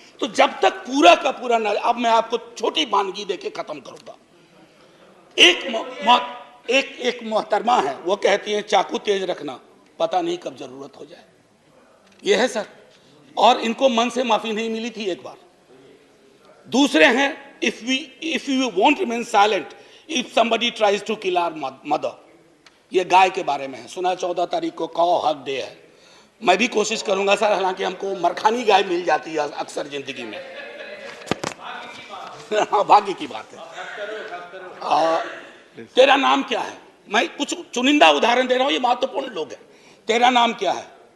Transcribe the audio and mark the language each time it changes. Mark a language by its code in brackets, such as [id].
[hi] तो जब तक पूरा का पूरा न, अब मैं आपको छोटी वानगी देके खत्म करूंगा। एक मोहतरमा है, वो कहती है चाकू तेज रखना, पता नहीं कब जरूरत हो जाए। ये है सर, और इनको मन से माफी नहीं मिली थी एक बार, दूसरे हैं, [en] if you won't remain silent if somebody tries to kill our mother, [hi] ये गाय के बारे में है। सुना 14 तारीख को काउ हक डे है। मैं भी कोशिश करूंगा सर, हालांकि हमको मरखानी गाय मिल जाती है अक्सर जिंदगी में। हाँ, भाग्य की बात है। तेरा नाम क्या है? मैं कुछ चुनिंदा उदाहरण दे रहा हूं, ये महत्वपूर्ण लोग हैं। तेरा नाम क्या है?